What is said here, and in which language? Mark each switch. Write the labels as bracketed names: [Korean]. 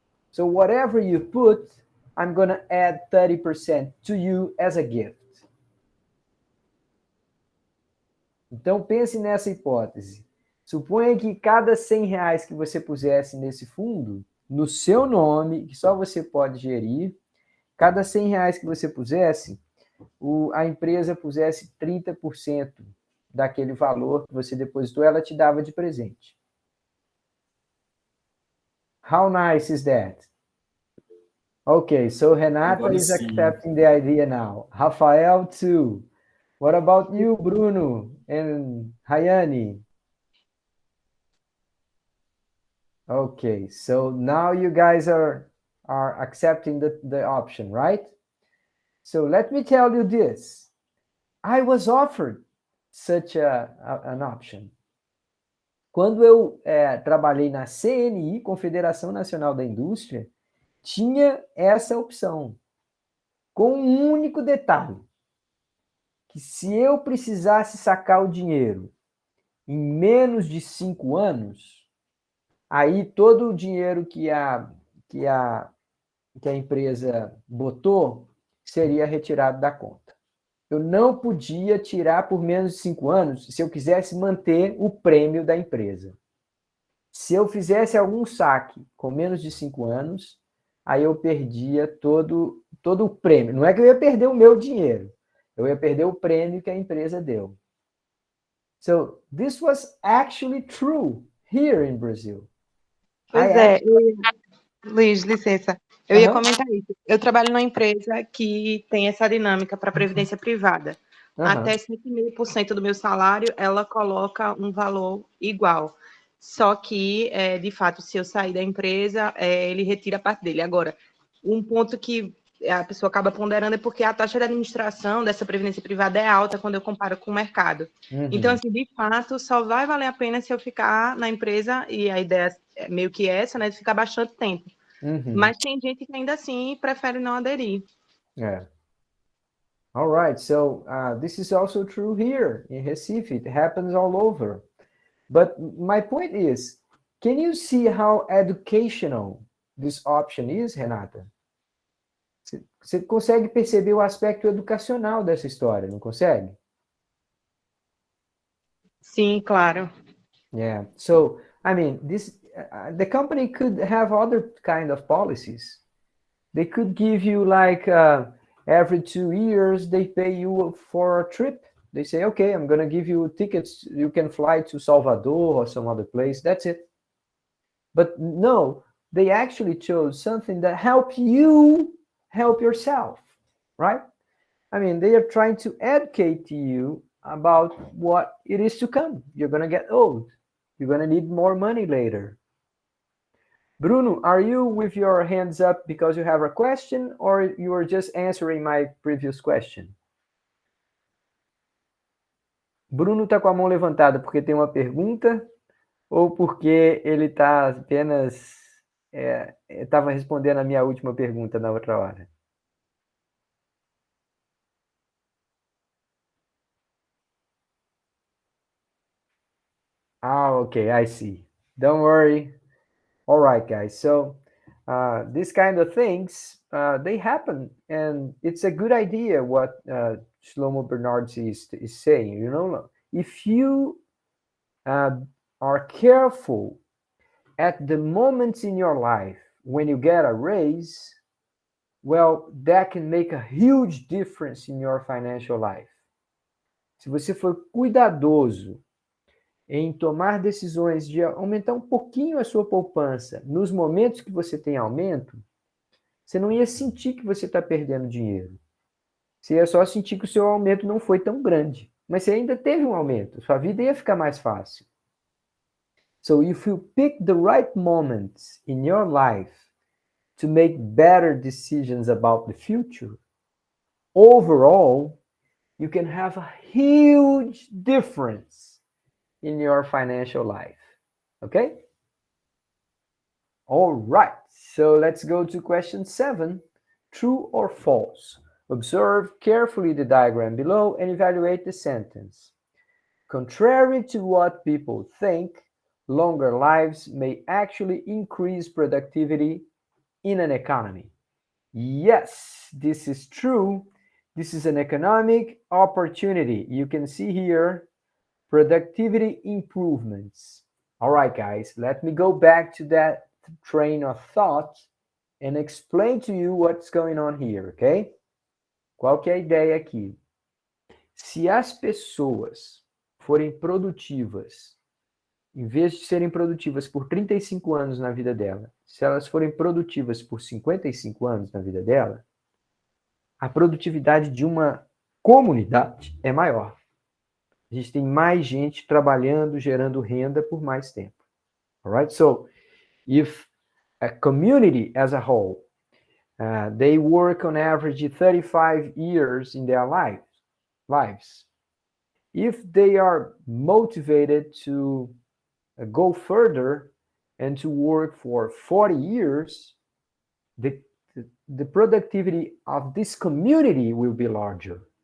[English] So whatever you put, I'm going to add 30% to you as a gift. [Portuguese] Então, pense nessa hipótese. Suponha que cada R$100 que você pusesse nesse fundo, no seu nome, que só você pode gerir, cada R$100 que você pusesse, a empresa pusesse 30% daquele valor que você depositou, ela te dava de presente. [English] How nice is that? Okay, so Renata is accepting the idea now. Rafael, too. What about you, Bruno and Rayane? Okay, so now you guys are accepting the option, right? So let me tell you this. I was offered such an option. [Portuguese] Quando eu trabalhei na CNI, Confederação Nacional da Indústria, tinha essa opção, com um único detalhe, que se eu precisasse sacar o dinheiro em menos de 5 anos, aí todo o dinheiro que a empresa botou seria retirado da conta. Eu não podia tirar por menos de 5 anos se eu quisesse manter o prêmio da empresa. Se eu fizesse algum saque com menos de 5 anos, aí eu perdia todo o prêmio. Não é que eu ia perder o meu dinheiro, Eu ia perder o prêmio que a empresa deu. [English] So, this was actually true here in Brazil. [Portuguese] Pois é, Luiz, licença. Eu ia comentar isso. Eu trabalho numa empresa que tem essa dinâmica para a previdência privada. Até 5.000% do meu salário, ela coloca um valor igual. Só que, de fato, se eu sair da empresa, ele retira a parte dele. Agora, um ponto que a pessoa acaba ponderando é porque a taxa de administração dessa previdência privada é alta quando eu comparo com o mercado. Então, assim, de fato, só vai valer a pena se eu ficar na empresa, e a ideia é meio que essa, né, de ficar bastante tempo. Mas tem gente que ainda assim prefere não aderir. [English] Yeah. All right. So this is also true here in Recife. It happens all over. But my point is, can you see how educational this option is, Renata? [Portuguese] Você consegue perceber o aspecto educacional dessa história, não consegue? Sim, claro. [English] Yeah. So, I mean, the company could have other kind of policies. They could give you like every 2 years they pay you for a trip. They say, okay, I'm going to give you tickets. You can fly to Salvador or some other place. That's it. But no, they actually chose something that help you help yourself, right? I mean, they are trying to educate you about what it is to come. You're going to get old. You're going to need more money later. Bruno, are you with your hands up because you have a question, or you are just answering my previous question? [Portuguese] Bruno está com a mão levantada porque tem uma pergunta ou porque ele está apenas estava respondendo a minha última pergunta na outra hora? [English] Okay, I see. Don't worry. All right, guys. So these kind of things, they happen, and it's a good idea what Shlomo Bernards is saying. You know, if you are careful at the moments in your life when you get a raise, well, that can make a huge difference in your financial life. [Portuguese] Se você for cuidadoso em tomar decisões de aumentar um pouquinho a sua poupança nos momentos que você tem aumento, você não ia sentir que você está perdendo dinheiro. Você ia só sentir que o seu aumento não foi tão grande. Mas você ainda teve um aumento. Sua vida ia ficar mais fácil. [English] So if you pick the right moments in your life to make better decisions about the future, overall, you can have a huge difference in your financial life. Okay? All right. So let's go to question 7. True or false? Observe carefully the diagram below and evaluate the sentence. Contrary to what people think, longer lives may actually increase productivity in an economy. Yes, this is true. This is an economic opportunity. You can see here productivity improvements. All right, guys, let me go back to that train of thought and explain to you what's going on here, okay? [Portuguese] Qual que é a ideia aqui? Se as pessoas forem produtivas, em vez de serem produtivas por 35 anos na vida dela, se elas forem produtivas por 55 anos na vida dela, a produtividade de uma comunidade é maior. A gente tem mais gente trabalhando, gerando renda por mais tempo. [English] All right? So, if a community as a whole, they work on average 35 years in their lives. If they are motivated to go further and to work for 40 years, the productivity of this community will be larger.